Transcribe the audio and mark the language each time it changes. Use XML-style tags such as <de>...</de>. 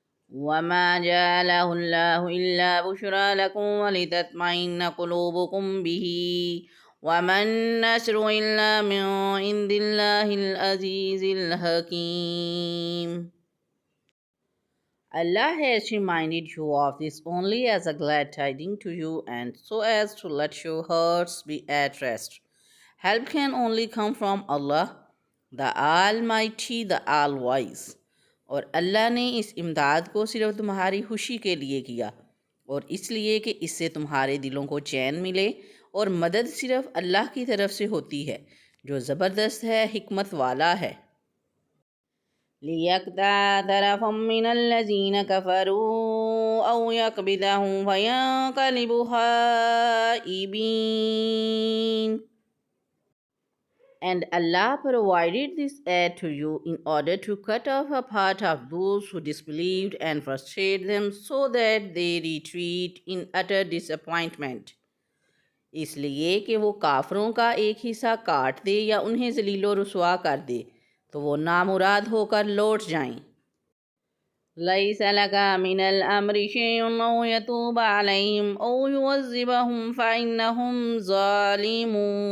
<ar>وما جعله الله إلا بشرى لكم ولتطمئن قلوبكم به وما النصر إلا من عند الله العزيز الحكيم.</ar> <en>Allah has reminded you of this only as a glad tidings to you and so as to let your hearts be at rest. Help can only come from Allah, the Almighty, the All-Wise.</en> <ur>اور اللہ نے اس امداد کو صرف تمہاری خوشی کے لیے کیا اور اس لیے کہ اس سے تمہارے دلوں کو چین ملے، اور مدد صرف اللہ کی طرف سے ہوتی ہے جو زبردست ہے، حکمت والا ہے۔</ur> <ar>لِيَقْطَعَ طَرَفًا مِّنَ الَّذِينَ كَفَرُوا أَوْ يَقْبِضَهُمْ فَيَنقَلِبُوا خَائِبِينَ.</ar> <en>And Allah provided this ayat to you in order to cut off a part of those who disbelieved and frustrate them so that they retreat in utter disappointment.</en> <ur>اس لیے کہ وہ کافروں کا ایک حصہ کاٹ دے یا انہیں ذلیل و رسوا کر دے تو وہ نامراد ہو کر لوٹ جائیں۔</ur> <ar>لَيْسَ لَكَ مِنَ الْأَمْرِ شَيْءٌ أَوْ يَتُوبَ عَلَيْهِمْ أَوْ يُعَذِّبَهُمْ فَإِنَّهُمْ ظَالِمُونَ.</ar>